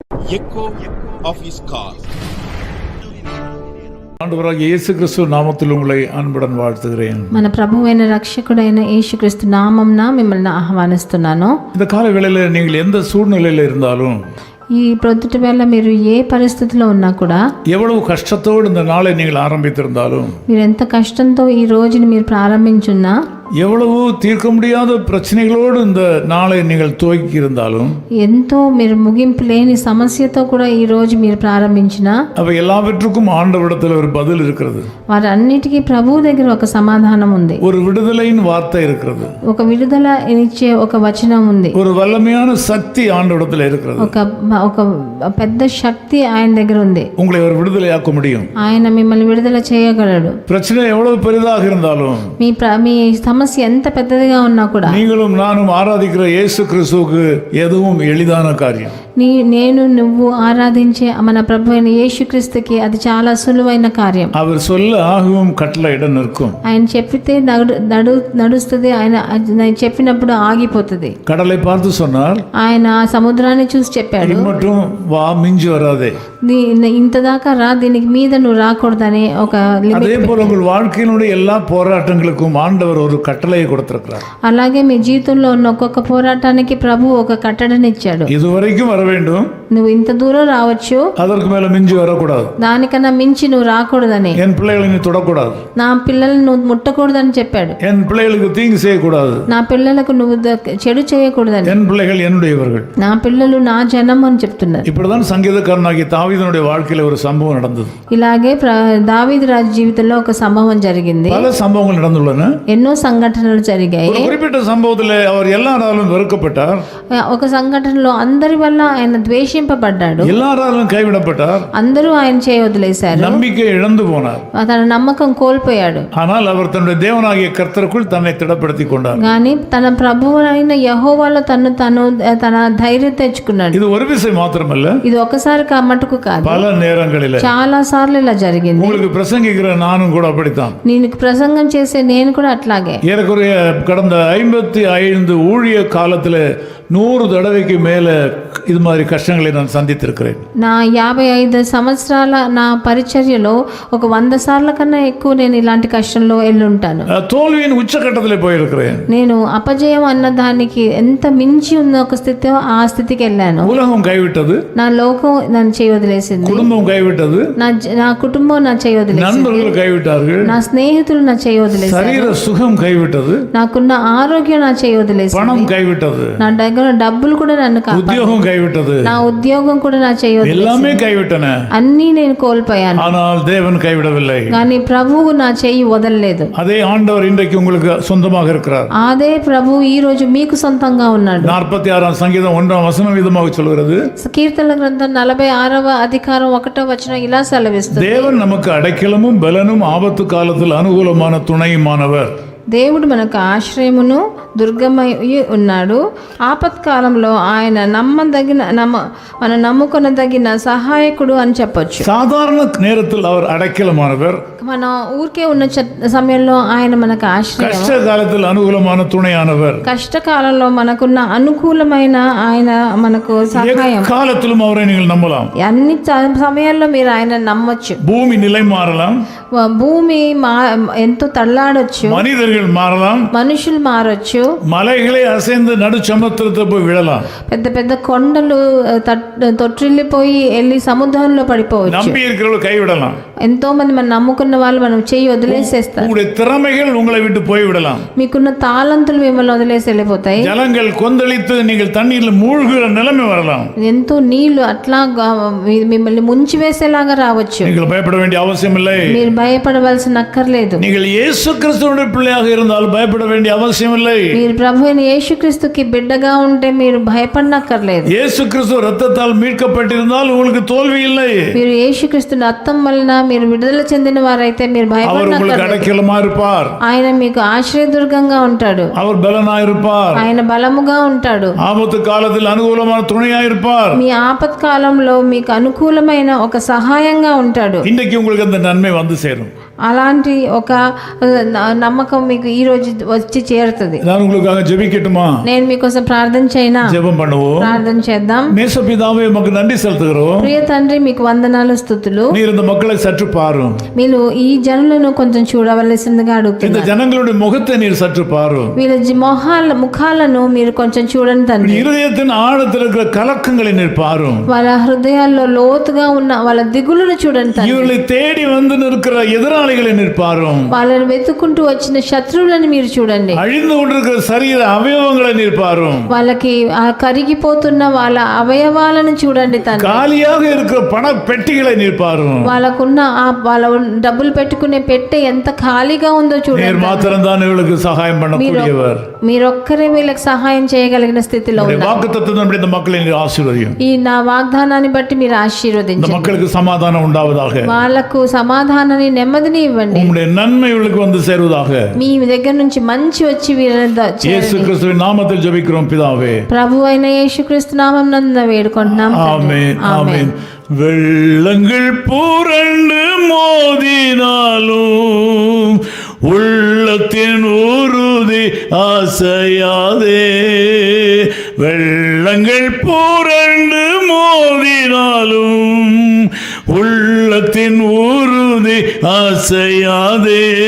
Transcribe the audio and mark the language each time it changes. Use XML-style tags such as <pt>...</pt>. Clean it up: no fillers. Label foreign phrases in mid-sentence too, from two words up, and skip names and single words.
<en>echo of his call.</en> <ta>ஆண்டவராகிய இயேசு கிறிஸ்து நாமத்தில் உங்களை அன்புடன் வாழ்த்துகிறேன்.</ta> <te>మన ప్రభువైన రక్షకుడైన యేసుక్రీస్తు నామమున మిమ్మల్ని ఆహ్వానిస్తున్నాను.</te> <ta>இந்த கால வேளையில நீங்கள் எந்த சூழ்நிலையில இருந்தாலும்,</ta> <te>ఈ ప్రొద్దుటి వేళ మీరు ఏ పరిస్థితిలో ఉన్నా కూడా,</te> <ta>எவ்வளவு கஷ்டத்தோடு இந்த நாளை நீங்கள் ஆரம்பித்திருந்தாலும்,</ta> <te>మీరు ఎంత కష్టంతో ఈ రోజుని మీరు ప్రారంభించున్నా,</te> <ta>எவ்வளவு தீர்க்க முடியாத பிரச்சனைகளோடு இந்த நாளை நீங்கள் துவக்கி இருந்தாலும்,</ta> <te>ఎంతో మీరు ముగింపు లేని సమస్యతో కూడా ఈ రోజు మీరు ప్రారంభించినా,</te> <ta>அவை எல்லாவற்றுக்கும் ஆண்டவரிடத்தில் ஒரு பதில் இருக்கிறது.</ta> <te>వారన్నిటికీ ప్రభువు దగ్గర ఒక సమాధానం ఉంది.</te> <ta>ஒரு விடுதலையின் வார்த்தை இருக்கிறது.</ta> <te>ఒక విడుదల ఇచ్చే ఒక వచనం ఉంది.</te> <ta>ஒரு வல்லமையான சக்தி ஆண்டவரிடத்தில் இருக்கிறது.</ta> <te>ఒక పెద్ద శక్తి ఆయన దగ్గర ఉంది.</te> <ta>உங்களை ஒரு விடுதலையாக்க முடியும்.</ta> <te>ఆయన మిమ్మల్ని విడుదల చేయగలడు.</te> <ta>பிரச்சனை எவ்வளவு பெரிதாக இருந்தாலும்,</ta> <te>మీ సమస్య ఎంత పెద్దదిగా ఉన్నా కూడా,</te> <ta>நீங்களும் நானும் ஆராதிக்கிற இயேசு கிறிஸ்துவுக்கு எதுவும் எளிதான காரியம்.</ta> <te>నేను నువ్వు ఆరాధించే మన ప్రభు అయిన యేసుక్రీస్తుకి అది చాలా సులువైన కార్యం.</te> <ta>அவர் சொல்ல ஆகவும் கட்டளையிட நிற்கும்.</ta> <te>ఆయన చెప్పితే నడుస్తుంది. ఆయన చెప్పినప్పుడు ఆగిపోతుంది.</te> <ta>கடலை பார்த்து சொன்னார்,</ta> <te>ఆయన సముద్రాన్ని చూసి చెప్పాడు,</te> <ta>மட்டும் வா, மிஞ்சி வராதே.</ta> <te>ఇంత దాకా రా, దీనికి మీద నువ్వు రాకూడదని ఒక</te> <ta>அதே போல உங்கள் வாழ்க்கையினுடைய எல்லா போராட்டங்களுக்கும் ஆண்டவர் ஒரு கட்டளையை கொடுத்திருக்கிறார்.</ta> <te>అలాగే మీ జీవితంలో ఉన్న ఒక్కొక్క పోరాటానికి ప్రభు ఒక కట్టడనిచ్చాడు.</te> <ta>இதுவரைக்கும் வர வேண்டும்,</ta> <te>నువ్వు ఇంత దూరం రావచ్చు,</te> <ta>அதற்கு மேல மிஞ்சி வரக்கூடாது.</ta> <te>దానికన్నా మించి నువ్వు రాకూడదని,</te> <ta>என் பிள்ளைகளை நீ தொடக்கூடாது,</ta> <te>నా పిల్లల్ని నువ్వు ముట్టకూడదని చెప్పాడు.</te> <ta>என் பிள்ளைகளுக்கு தீங்கு செய்யக்கூடாது,</ta> <te>నా పిల్లలకు నువ్వు చెడు చేయకూడదని,</te> <ta>என் பிள்ளைகள் என்னுடையவர்கள்,</ta> <te>నా పిల్లలు నా జనం అని చెప్తున్నారు.</te> <ta>இப்படிதான் சங்கீதக்காரனாகிய தாவீதுனுடைய வாழ்க்கையில ஒரு சம்பவம் நடந்தது.</ta> <te>ఇలాగే దావీదు రాజు జీవితంలో ఒక సంభవం జరిగింది.</te> <ta>பல சம்பவங்கள் நடந்துள்ளன.</ta> <te>ఎన్నో సంఘటనలు జరిగాయి.</te> <ta>ஒரு குறிப்பிட்ட சம்பவத்தில் அவர் எல்லாராலும் வெறுக்கப்பட்டார்.</ta> <te>ఒక సంఘటనలో అందరి వల్ల ఆయన ద్వేషింపబడ్డాడు.</te> <ta>எல்லாராலும் கைவிடப்பட்டார்.</ta> <te>అందరూ ఆయన చేయవదిలేశారు.</te> <ta>நம்பிக்கை இழந்து போனார்.</ta> <te>తన నమ్మకం కోల్పోయాడు.</te> <ta>ஆனால் அவர் தன்னுடைய தேவனாகிய கர்த்தருக்குள் தன்னை திடப்படுத்திக் கொண்டார்.</ta> <te>కానీ తన ప్రభువు అయిన యెహోవాలో తన ధైర్యం తెచ్చుకున్నాడు.</te> <ta>இது ஒரு விஷயம் மாத்திரமல்ல,</ta> <te>ఇది ఒకసారి మటుకు కాదు,</te> <ta>பல நேரங்களில்</ta> <te>చాలా సార్లు ఇలా జరిగింది.</te> <ta>உங்களுக்கு பிரசங்கிக்கிற நானும் கூட அப்படித்தான்.</ta> <te>నీకు ప్రసంగం చేసే నేను కూడా అట్లాగే.</te> <ta>ஏறக்குறைய கடந்த 55 ஊழிய காலத்துல 100 தடவைக்கு மேல இது மாதிரி கஷ்டங்களை நான் சந்தித்திருக்கிறேன்.</ta> <te>నా 55 సంవత్సరాల నా పరిచర్యలో ఒక 100 సార్ల కన్నా ఎక్కువ నేను ఇలాంటి కష్టంలో వెళ్ళుంటాను.</te> <ta>தோல்வியின் உச்சகட்டத்தில் போயிருக்கிறேன்.</ta> <te>నేను అపజయం అన్న దానికి ఎంత మించి ఉన్న ఒక స్థితి, ఆ స్థితికి వెళ్ళాను.</te> <ta>உலகம் கைவிட்டது,</ta> <te>నా లోకం నన్ను చేయవదిలేసింది,</te> <ta>குடும்பம் கைவிட்டது,</ta> <te>నా కుటుంబం నా చేయవదిలేసింది,</te> <ta>நண்பர்கள் கைவிட்டார்கள்,</ta> <te>నా స్నేహితులు నా చేయవదిలేశారు,</te> <ta>சரீர சுகம் கைவிட்டது,</ta> <te>నాకున్న ఆరోగ్యం నా చేయవదిలేసింది,</te> <ta>பணம் கைவிட்டது,</ta> <te>నా దగ్గర డబ్బులు కూడా నన్ను</te> <ta>உத்தியோகம் கைவிட்டது,</ta> <te>నా ఉద్యోగం కూడా నా చేయవదిలేసింది,</te> <ta>எல்லாமே கைவிட்டன.</ta> <te>అన్నీ నేను కోల్పోయాను.</te> <ta>ஆனால் தேவன் கைவிடவில்லை.</ta> <te>కానీ ప్రభువు నా చెయ్యి వదలలేదు.</te> <ta>அதே ஆண்டவர் இன்றைக்கு உங்களுக்கு சொந்தமாக இருக்கிறார்.</ta> <te>అదే ప్రభు ఈ రోజు మీకు సొంతంగా ఉన్నాడు.</te> <ta>46 சங்கீதம் 1 வசனம் விதமாக சொல்கிறது,</ta> <te>కీర్తనల గ్రంథం 46వ అధికారం 1వ వచనం ఇలా సెలవిస్తుంది,</te> <ta>தேவன் நமக்கு அடைக்கலமும் பலனும் ஆபத்து காலத்தில் அனுகூலமான துணையுமானவர்.</ta> <te>దేవుడు మనకు ఆశ్రయమును దుర్గమై ఉన్నాడు, ఆపత్కాలంలో ఆయన మనం నమ్ముకొనదగిన సహాయకుడు అని చెప్పొచ్చు.</te> <ta>சாதாரண நேரத்தில் அவர் அடைக்கலமானவர்,</ta> <te>మన ఊరికే ఉన్న సమయంలో ఆయన మనకు ఆశ్రయం,</te> <ta>கஷ்ட காலத்தில் அனுகூலமான துணையானவர்,</ta> <te>కష్టకాలంలో మనకున్న అనుకూలమైన ఆయన మనకు సహాయం.</te> <ta>காலத்திலும் அவரை நீங்கள் நம்பலாம்.</ta> <te>అన్ని సమయాల్లో మీరు ఆయన నమ్మొచ్చు.</te> <ta>பூமி நிலை மாறலாம்,</ta> <te>భూమి ఎంతో తల్లాడొచ్చు,</te> <ta>மனிதர்கள் மாறலாம்,</ta> <te>మనుషులు మారొచ్చు,</te> <ta>மலைகளை அசைந்து நடு சமுத்திரத்தை போய் விழலாம்,</ta> <te>పెద్ద పెద్ద కొండలు తొట్టిల్లిపోయి వెళ్ళి సముద్రంలో పడిపోవచ్చు,</te> <ta>நம்பி இருக்கிறவர்கள் கைவிடலாம்,</ta> <te>ఎంతో మంది మనం నమ్ముకున్న వాళ్ళు మనం చెయ్యి వదిలేసేస్తారు,</te> <ta>உங்களுடைய திறமைகள் உங்களை விட்டு போய்விடலாம்,</ta> <te>మీకున్న తాళంతులు మిమ్మల్ని వదిలేసి వెళ్ళిపోతాయి,</te> <ta>ஜலங்கள் கொந்தளித்து நீங்கள் தண்ணீரில் மூழ்கிற நிலைமை வரலாம்,</ta> <te>ఎంతో నీళ్లు అట్లా మిమ్మల్ని ముంచి వేసేలాగా రావచ్చు.</te> <ta>நீங்கள் பயப்பட வேண்டிய அவசியம் இல்லை.</ta> <te>మీరు భయపడవలసిన అక్కర్లేదు.</te> <ta>நீங்கள் இயேசு கிறிஸ்துவினுடைய பிள்ளையாக இருந்தால் பயப்பட வேண்டிய அவசியம் இல்லை.</ta> <te>మీరు ప్రభు అయిన యేసుక్రీస్తుకి బిడ్డగా ఉంటే మీరు భయపడనక్కర్లేదు.</te> <ta>இயேசு கிறிஸ்து ரத்தத்தால் மீட்கப்பட்டிருந்தால் உங்களுக்கு தோல்வி இல்லை.</ta> <te>మీరు యేసుక్రీస్తు రక్తం వలన మీరు విడుదల చెందిన వారైతే మీరు భయపడనక్కర్లేదు.</te> <ta>అடைக்கலமா இருப்பார்.</ta> <te>ఆయన మీకు ఆశ్రయదుర్గంగా ఉంటాడు.</te> <ta>அவர் பலனா இருப்பார்.</ta> <te>ఆయన బలముగా ఉంటాడు.</te> <ta>ஆபத்து காலத்தில் அனுகூலமான துணையா இருப்பார்.</ta> <te>మీ ఆపత్కాలంలో మీకు అనుకూలమైన ఒక సహాయంగా ఉంటాడు.</te> <ta>இன்னைக்கு உங்களுக்கு அந்த நன்மை வந்து சேரும்.</ta> <te>అలాంటి ఒక నమ్మకం మీకు ఈ రోజు వచ్చి చేరుతుంది.</te> <ta>நான் உங்களுக்காக ஜெபிக்கட்டுமா?</ta> <te>నేను మీకోసం ప్రార్థన చేయనా?</te> <ta>ஜெபம் பண்ணுவோம்.</ta> <te>ప్రార్థన చేద్దాం.</te> <ta>நேசபிதாவே உமக்கு நன்றி செலுத்துகிறோம்.</ta> <te>ప్రియ తండ్రి మీకు వందనాలు స్తుతులు.</te> <ta>நீர் இந்த மக்களை சற்று பாரும்.</ta> <te>మీరు ఈ జనులను కొంచెం చూడవలసిందిగా</te> <ta>இந்த</ta> <te>అడుగుతున్నారు.</te> <ta>ஜனங்களுடைய முகத்தை நீர் சற்று பாரும்.</ta> <te>వీళ్ళ ముఖాలను మీరు కొంచెం చూడండి తండ్రి.</te> <ta>இருதயத்தின் ஆழத்தில் இருக்கிற கலக்கங்களை நீர் பாரும்.</ta> <te>వాళ్ళ హృదయాల్లో లోతుగా ఉన్న వాళ్ళ దిగులును చూడండి తండ్రి.</te> <ta>இவர்களை தேடி வந்து நிற்கிற எதிராளிகளை நீர் பாரும்.</ta> <te>వాళ్ళని వెతుక్కుంటూ వచ్చిన శత్రువులను మీరు చూడండి.</te> <ta>அழிந்து கொண்டிருக்கிற சரீர அவயவங்களை நீர் பாரும்.</ta> <te>వాళ్ళకి కరిగిపోతున్న వాళ్ళ అవయవాలను చూడండి తండ్రి.</te> <ta>காலியாக இருக்கிற பண பெட்டிகளை நீர் பாரும்.</ta> <te>వాళ్ళకున్న వాళ్ళ డబ్బులు పెట్టుకునే పెట్టె ఎంత ఖాళీగా ఉందో</te> <ta>நீர்</ta> <te>చూడండి.</te> <ta>மாத்திரம் தான் இவர்களுக்கு சகாயம் பண்ணக்கூடியவர்.</ta> <te>మీరొక్కరే వీళ్ళకి సహాయం చేయగలిగిన స్థితిలో ఉన్నారు.</te> <ta>வாக்குத்தத்தத்தின்படி இந்த மக்களை நீர் ஆசீர்வதியும்.</ta> <te>ఈ నా వాగ్దానాన్ని బట్టి మీరు</te> <ta>இந்த</ta> <te>ఆశీర్వదించండి.</te> <ta>மக்களுக்கு சமாதானம் உண்டாவதாக.</ta> <te>వాళ్ళకు సమాధానాన్ని నెమ్మదిని ఇవ్వండి.</te> <ta>உம்முடைய நன்மை இவர்களுக்கு வந்து சேருவதாக.</ta> <te>మీ దగ్గర నుంచి మంచి వచ్చి</te> <ta>இயேசு கிறிஸ்துவின் நாமத்தில் ஜெபிக்கிறோம் பிதாவே.</ta> <te>ప్రభు అయిన యేసుక్రీస్తు నామం నందు వేడుకుంటున్నాం.</te> <ta>ஆமென் ஆமென். வெள்ளங்கள் புரண்டு மோதினாலும் உள்ளத்தின் உறுதி அசையாதே. வெள்ளங்கள் புரண்டு மோதினாலும் உள்ளத்தின் உறுதி அசையாதே.</ta>